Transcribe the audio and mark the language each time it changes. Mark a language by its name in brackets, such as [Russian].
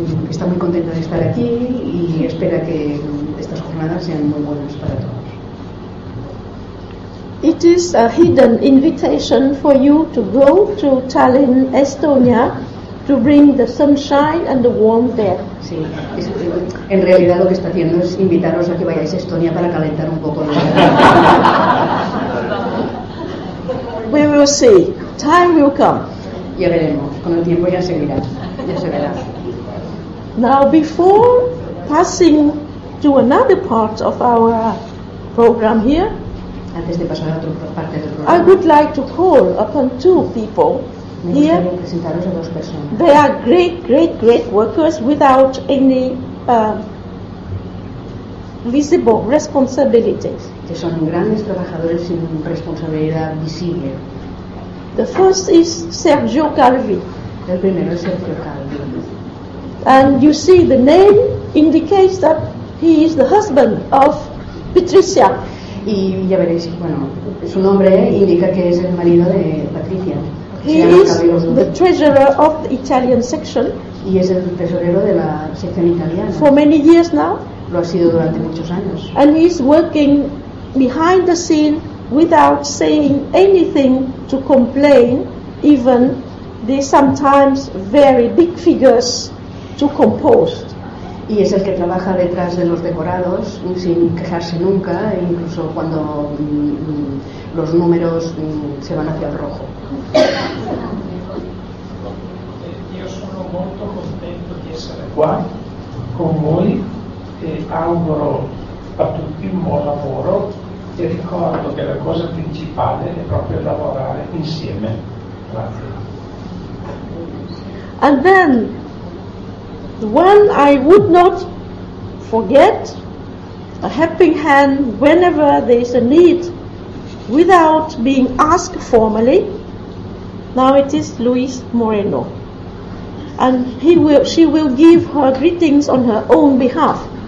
[Spanish] Está muy contenta de estar aquí y espera que estas jornadas sean muy buenas para todos. [English] It is a hidden invitation for you to go to Tallinn, Estonia, to bring the sunshine and the warmth there. [Spanish] Sí, en realidad lo que está haciendo es invitaros a que vayáis a Estonia para calentar un poco. [English] We will see. Time will come. [Spanish] Ya veremos. Con el tiempo ya seguirá. Ya se verá. [English] Now, before passing to another part of our program here, [Spanish] antes de pasar a otra parte del programa, [English] I would like to call upon two people. Here, they are great, great, great workers without any visible responsibilities. [Spanish] Que son grandes trabajadores sin responsabilidad visible. [English] The first is Sergio Calvi. [Spanish] El primero es Sergio Calvi. [English] And you see the name indicates that he is the husband of Patricia. [Spanish] Y ya veréis, bueno, su nombre indica que es el marido de Patricia. [English] He is the treasurer of the Italian section. [Spanish] Y es el tesorero de la sección italiana. [English] For many years now. [Spanish] Lo ha sido durante muchos años. [English] And he is working behind the scene without saying anything to complain, even the sometimes very big figures to compose. [Spanish] Y es el que trabaja detrás de los decorados sin quejarse nunca, incluso cuando los números se van hacia el rojo. [Italian] Io sono molto contento di essere qua con voi e auguro a tutti un buon lavoro, e ricordo che la cosa principale è proprio lavorare insieme. Grazie. [English] And then the one I would not forget, a helping hand whenever there is a need without being asked formally. Now it is Luis Moreno. And she will give her greetings on her own behalf.